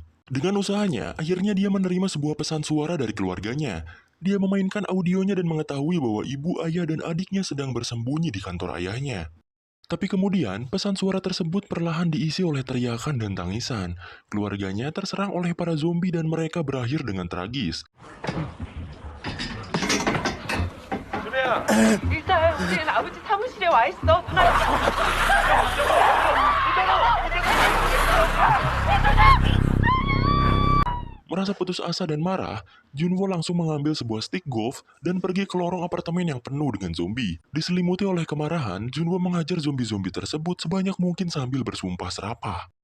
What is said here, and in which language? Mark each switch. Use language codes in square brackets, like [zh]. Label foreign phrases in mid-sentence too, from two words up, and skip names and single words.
[id] Dengan usahanya, akhirnya dia menerima sebuah pesan suara dari keluarganya. Dia memainkan audionya dan mengetahui bahwa ibu, ayah, dan adiknya sedang bersembunyi di kantor ayahnya. Tapi kemudian, pesan suara tersebut perlahan diisi oleh teriakan dan tangisan. Keluarganya terserang oleh para zombie dan mereka berakhir dengan tragis. [ko] 일단 우리는 아버지 사무실에 와 있어. [id] Merasa putus asa dan marah, Junwo langsung mengambil sebuah stick golf dan pergi ke lorong apartemen yang penuh dengan zombie. Diselimuti oleh kemarahan, Junwo mengajar zombie-zombie tersebut sebanyak mungkin sambil bersumpah serapah.